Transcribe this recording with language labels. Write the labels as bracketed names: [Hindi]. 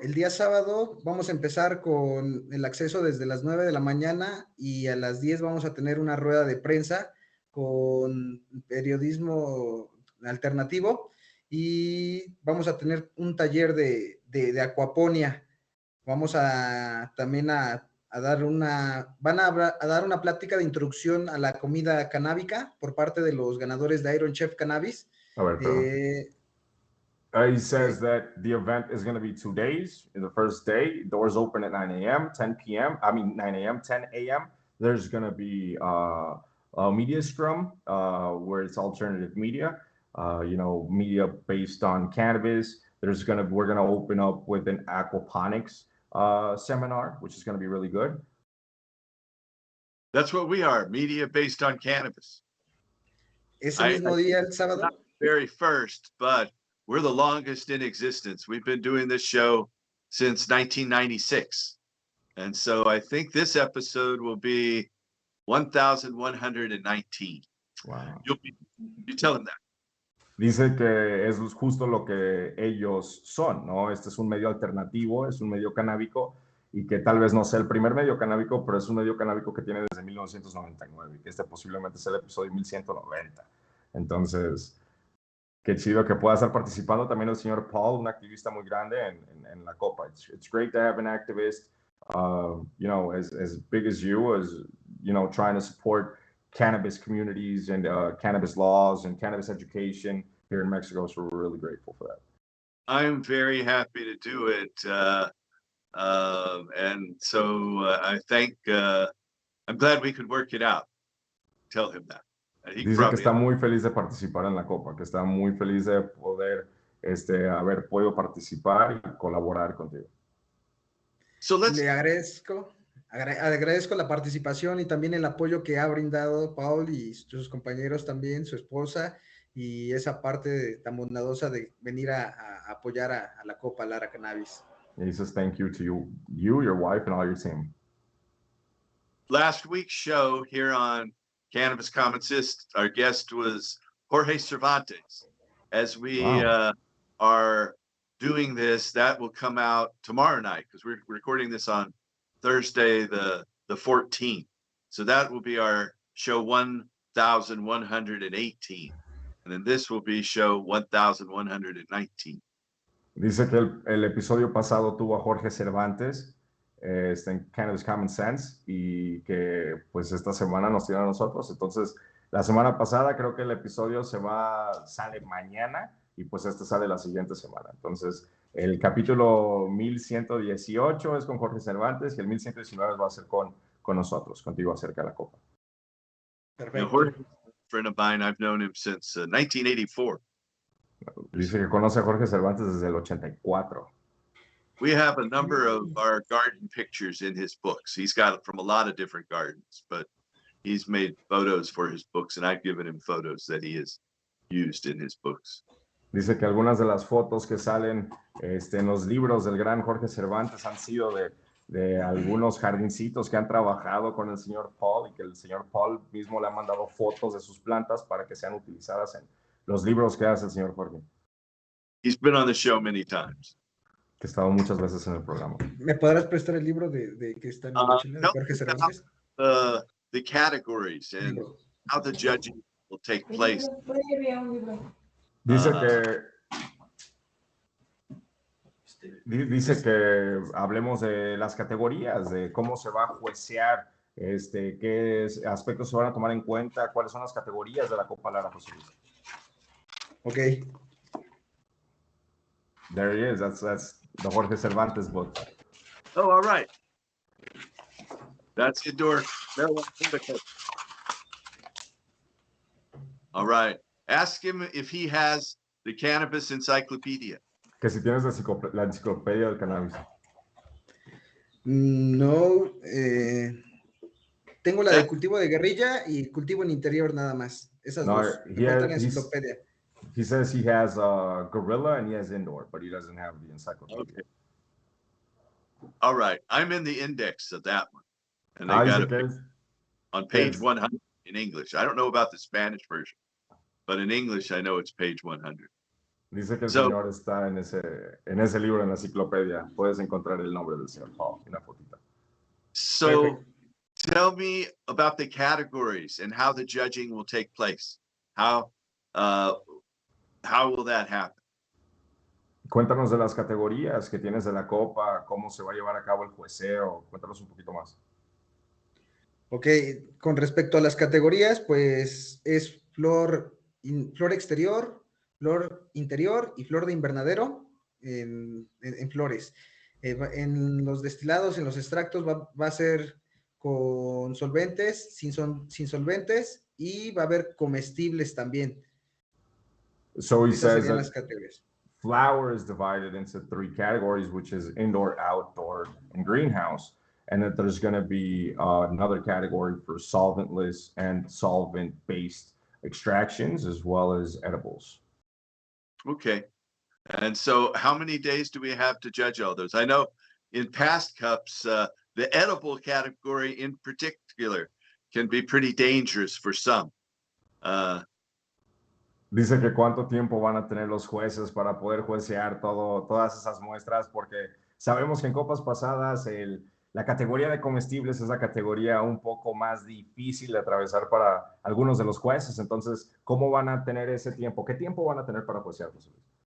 [Spanish] El día sábado vamos a empezar con el acceso desde las 9 de la mañana y a las 10 vamos a tener una rueda de prensa con periodismo alternativo y vamos a tener un taller de acuaponia. Vamos a también a dar van a dar una plática de introducción a la comida canábica por parte de los ganadores de Iron Chef Cannabis. A ver, [English] he says that the event is going to be 2 days. In the first day, doors open at 9 a.m., 10 p.m. 9 a.m., 10 a.m. There's going to be a media scrum where it's alternative media, media based on cannabis. We're going to open up with an aquaponics seminar, which is going to be really good. That's what we are, media based on cannabis. [Spanish] Ese mismo día, el sábado. [English] Not the very first, but we're the longest in existence. We've been doing this show since 1996. And so I think this episode will be 1119. Wow. You tell them that. [Spanish] Dice que es justo lo que ellos son, ¿no? Este es un medio alternativo, es un medio canábico y que tal vez no sea el primer medio canábico, pero es un medio canábico que tiene desde 1999 y que este posiblemente sea el episodio 1190. Entonces, qué chido que pueda estar participando también el señor Paul, un activista muy grande en la Copa. [English] It's great to have an activist, as big as you, trying to support cannabis communities and cannabis laws and cannabis education here in Mexico. So we're really grateful for that. I'm very happy to do it. And so I'm glad we could work it out. Tell him that. [Spanish] Dice que está muy feliz de participar en la Copa, que está muy feliz de poder haber podido participar y colaborar contigo. Le agradezco la participación y también el apoyo que ha brindado Paul y sus compañeros también, su esposa, y esa parte tan bondadosa de venir a apoyar a la Copa Lara Cannabis. [English] He says thank you to you, your wife, and all your team. last week's show here on Cannabis Common Sense, our guest was Jorge Cervantes. As we are doing this, that will come out tomorrow night because we're recording this on Thursday, the 14th. So that will be our show 1118. And then this will be show 1119. [Spanish] Dice que el episodio pasado tuvo a Jorge Cervantes en Cannabis Common Sense y que pues esta semana nos tiene a nosotros. Entonces, la semana pasada creo que el episodio sale mañana y pues este sale la siguiente semana. Entonces, el capítulo 1118 es con Jorge Cervantes y el 1119 va a ser con nosotros, contigo acerca de la copa. Perfecto. [English] Jorge, a friend of mine, I've known him since 1984. [Spanish] Dice que conoce a Jorge Cervantes desde el 84. [English] We have a number of our garden pictures in his books. He's got it from a lot of different gardens, but he's made photos for his books, and I've given him photos that he has used in his books. [Spanish] Dice que algunas de las fotos que salen en los libros del gran Jorge Cervantes han sido de algunos jardincitos que han trabajado con el señor Paul y que el señor Paul mismo le ha mandado fotos de sus plantas para que sean utilizadas en los libros que hace el señor Jorge. [English] He's been on the show many times. [Spanish] Que ha estado muchas veces en el programa. ¿Me podrás prestar el libro de que está en el de Jorge Cervantes? [English] The categories and how the judging will take place. [Spanish] Dice que hablemos de las categorías, de cómo se va a juecear, qué aspectos se van a tomar en cuenta, cuáles son las categorías de la Copa Lara, José Luis. [English] Okay. There he is. That's the Jorge Cervantes book. Oh, all right. That's indoor marijuana indica. All right. Ask him if he has the Cannabis Encyclopedia. [Spanish] Que si tienes la enciclopedia del cannabis. No, tengo la de cultivo de guerrilla y cultivo en interior nada más. Esas dos. Me falta la enciclopedia. [English] He says he has guerrilla and he has indoor, but he doesn't have the encyclopedia. Okay. All right. I'm in the index of that one. And they got it on page 100 in English. I don't know about the Spanish version, but in English, I know it's page 100. [Spanish] Dice que el señor está en ese libro, en la enciclopedia. Puedes encontrar el nombre del señor Paul en la fotita. [English] So tell me about the categories and how the judging will take place. How will that happen? [Spanish] Cuéntanos de las categorías que tienes de la copa, cómo se va a llevar a cabo el jueceo. Cuéntanos un poquito más. Ok, con respecto a las categorías, pues es flor exterior, flor interior y flor de invernadero en flores. En los destilados, en los extractos va a ser con solventes, sin solventes y va a haber comestibles también. [English] So he says that flower is divided into 3 categories, which is indoor, outdoor, and greenhouse. And that there's going to be another category for solventless and solvent-based extractions, as well as edibles. Okay. And so how many days do we have to judge all those? I know in past cups, the edible category in particular can be pretty dangerous for some. [Spanish] Dice que cuánto tiempo van a tener los jueces para poder juecear todas esas muestras, porque sabemos que en copas pasadas la categoría de comestibles es la categoría un poco más difícil de atravesar para algunos de los jueces. Entonces, ¿cómo van a tener ese tiempo? ¿Qué tiempo van a tener para juecear, José Luis?